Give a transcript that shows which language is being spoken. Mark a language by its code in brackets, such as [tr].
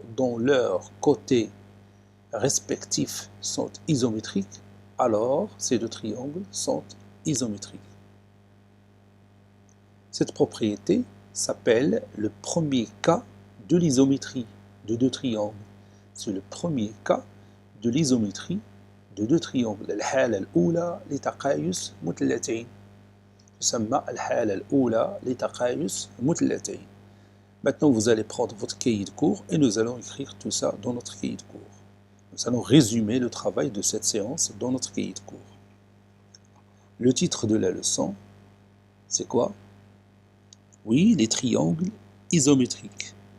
[fr] dont leurs côtés respectifs sont isométriques, alors ces deux triangles sont isométriques. Cette propriété s'appelle le premier cas de l'isométrie de deux triangles. C'est le premier cas de l'isométrie de deux triangles. [ar] الحالة الأولى لتقايس مثلثين تسمى الحالة الأولى لتقايس مثلثين. [fr] Maintenant, vous allez prendre votre cahier de cours et nous allons écrire tout ça dans notre cahier de cours. Nous allons résumer le travail de cette séance dans notre cahier de cours. Le titre de la leçon, c'est quoi? Oui, les triangles isométriques.